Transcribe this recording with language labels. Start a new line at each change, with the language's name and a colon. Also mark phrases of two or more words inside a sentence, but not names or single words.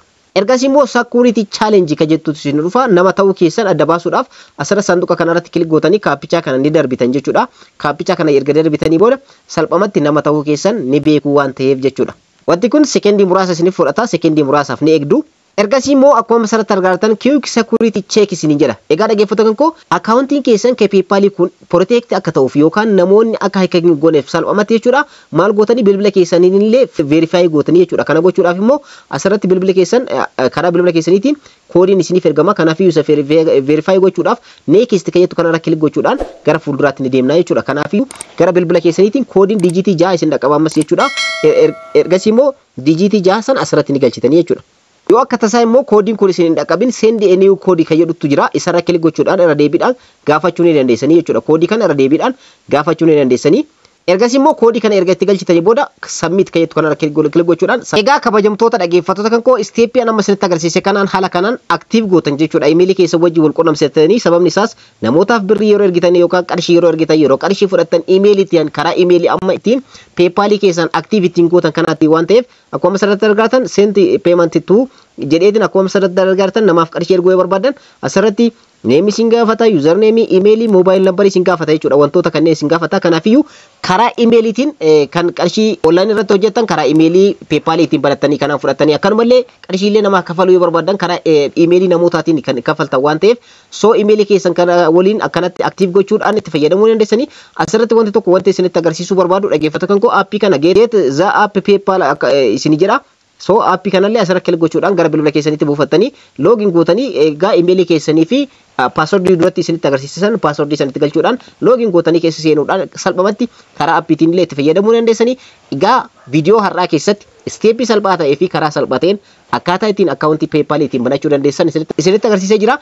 Oromo: Ergasii immoo
English: security challenge
Oromo: ka jettutu isin dhufa nama ta'uu keessan adda baasuudhaaf asirra sanduuqa kanarratti kilik gootanii kaapichaa kana ni darbitan jechuudha. Kaapichaa kana erga darbitanii booda salphamatti nama ta'uu keessan ni beekuu waan ta'eef jechuudha. Wanti kun sekendii muraasa isiniif fudhata, sekendii muraasaaf ni eegdu. Ergasii immoo akkuma asirratti argattan
English: quick security check
Oromo: isin jedha. Egaa dhaggeeffattoota kan koo accounting keessan ka PayPal kun protect akka ta'uuf yookaan namoonni akka hack hin gooneef salphamatti jechuudha. Maal gootanii bilbila keessaniinillee verify gootanii jechuudha. Kana gochuudhaaf immoo asirratti bilbila keessan karaa bilbila keessaniitiin koodiin isiniif ergama. Kanaafiyyuu isa verify gochuudhaaf next ka jettu kanarra kilik gochuudhaan gara fuulduraatti ni deemna jechuudha. Kanaafiyyuu gara bilbila keessaniitiin koodiin dijiitii 6 isin dhaqqaba ammas jechuudha. Ergasii immoo dijiitii 6 san asirratti ni galchitanii jechuudha. Yoo akka tasaa immoo koodiin kun isin hin dhaqqabin
English: send a new code
Oromo: ka jedhutu jira. Isarra kilik gochuudhaan irra deebiidhaan gaafachuu ni dandeessanii jechuudha. Koodii kana irra deebiidhaan gaafachuu ni dandeessanii. Ergasii immoo koodii kana erga itti galchitanii booda submit ka jettu kanarra kilik gochuudhaan egaa kabajamtoota dhaggeeffattoota kan koo isteeppii amma isinitti agarsiise kanaan haala kanaan active gootan jechuudha. Email keessa wajjin wal qunnamsiisanii sababni isaas namootaaf birrii yeroo ergitan yookaan qarshii yeroo ergitan yeroo qarshii fudhattan email ittiin karaa email amma ittiin PayPal keessan active ittiin gootan kanaatti waan ta'eef akkuma asirratti argattan
English: send payment to
Oromo: jedheetiin akkuma asirratti argattan namaaf qarshii erguu barbaadan asirratti name isin gaafata,
English: username, email, mobile number
Oromo: isin gaafata jechuudha. Wantoota kanneen isin gaafata. Kanaafiyyuu karaa emailiitiin kan qarshii online irratti hojjetan karaa emailii PayPal ittiin baratanii kanaan fudhatanii akkanumallee qarshiilee namaa kafaluu yoo barbaadan karaa emailii namootaatiin kan kafaltan waan ta'eef so emailii keessan kana waliin akkanatti active gochuudhaan itti fayyadamuu dandeessanii. Asirratti wanti tokko wanti isinitti agarsiisuu barbaadu dhaggeeffattoota kan koo appii kana
English: get the app
Oromo: PayPal isin jedha. So appii kanallee asirra kilik gochuudhaan gara bilbila keessanitti buufattanii login gootanii egaa emailii keessanii fi password duratti isinitti agarsiisan password isinitti galchuudhaan login gootanii keessa seenuudhaan salphamatti karaa appiitiin illee itti fayyadamuu dandeessanii. Egaa viidiyoo har'aa keessatti steepii salphaa ta'ee fi karaa salphaa ta'een akkaataa ittiin akkaawuntii PayPal ittiin banachuu dandeessan isinitti agarsiisee jira.